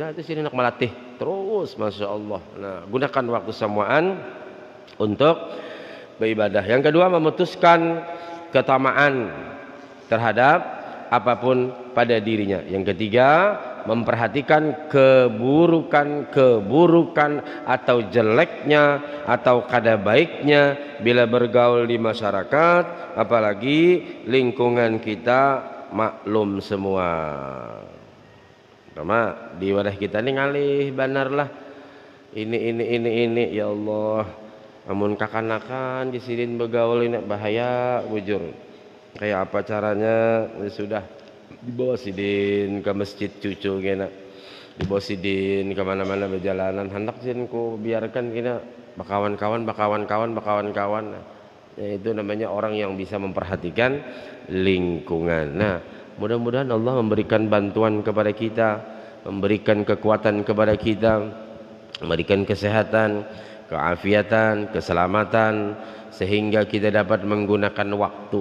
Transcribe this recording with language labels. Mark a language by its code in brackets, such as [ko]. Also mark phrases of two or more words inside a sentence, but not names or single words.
[id] Nah, itu sini nak melatih terus, [ar] Masya Allah. [id] Nah, gunakan waktu semuaan untuk beribadah. Yang kedua, memutuskan ketamaan terhadap apapun pada dirinya. Yang ketiga, memperhatikan keburukan atau jeleknya atau kada baiknya bila bergaul di masyarakat, apalagi lingkungan kita maklum semua. [bjn] Pertama di wadah kita ini ngalih benar lah ini [ar] ya Allah, [bjn] amun kakanakan disidin bergaul ini bahaya bujur. [id] Kayak apa caranya? [bjn] Sudah dibawa sidin ke masjid cucu kena, dibawa sidin ke mana-mana berjalanan, hendak sidin ku biarkan kena bakawan-kawan. [id] Ya, itu namanya orang yang bisa memperhatikan lingkungan. Nah mudah-mudahan Allah memberikan bantuan kepada kita, memberikan kekuatan kepada kita, memberikan kesehatan, keafiatan, keselamatan, sehingga kita dapat menggunakan waktu.